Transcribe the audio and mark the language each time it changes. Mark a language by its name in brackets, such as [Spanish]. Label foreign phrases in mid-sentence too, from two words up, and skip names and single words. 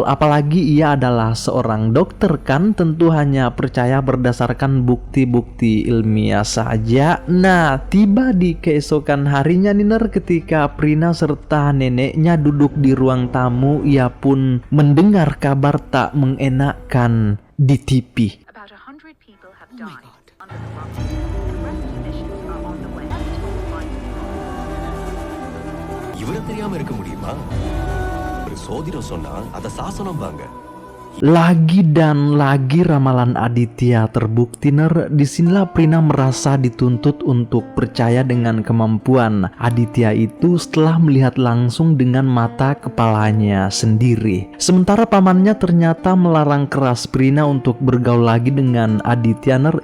[Indonesian] Apalagi ia adalah seorang dokter kan, tentu hanya percaya berdasarkan bukti-bukti ilmiah saja. Nah, tiba di keesokan harinya Niner, ketika Prina serta neneknya duduk di ruang tamu, ia pun mendengar kabar tak mengenakkan di TV. [English] About 100 people have died under the rocket. The rest of the missions are on the way. [Tamil] இவரை தெரியாம இருக்க முடியுமா? ஒரு சோதிடம் சொன்னா அத சாசனம் பாங்க. [Indonesian] Lagi dan lagi ramalan Aditya terbukti Ner. Disinilah Prina merasa dituntut untuk percaya dengan kemampuan Aditya itu setelah melihat langsung dengan mata kepalanya sendiri. Sementara pamannya ternyata melarang keras Prina untuk bergaul lagi dengan Aditya Ner.